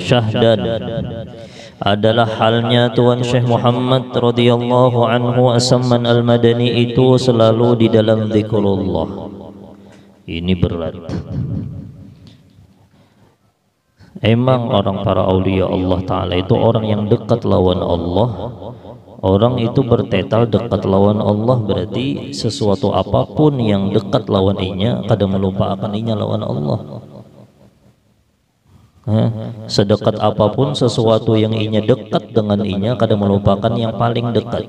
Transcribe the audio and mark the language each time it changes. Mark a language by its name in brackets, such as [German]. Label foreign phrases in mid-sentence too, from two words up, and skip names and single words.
[Indonesian] Syahdan adalah halnya Tuan Syekh Muhammad [Arabic] رضي الله عنه [Indonesian] As-Samman Al-Madani itu selalu di dalam zikrullah. Ini berat. Emang orang para aulia Allah Ta'ala itu orang yang dekat lawan Allah. Orang itu bertetal dekat lawan Allah, berarti sesuatu apapun yang dekat lawan inya kadang melupakan inya lawan Allah. Sedekat apapun sesuatu yang inya dekat dengan inya kadang melupakan yang paling dekat.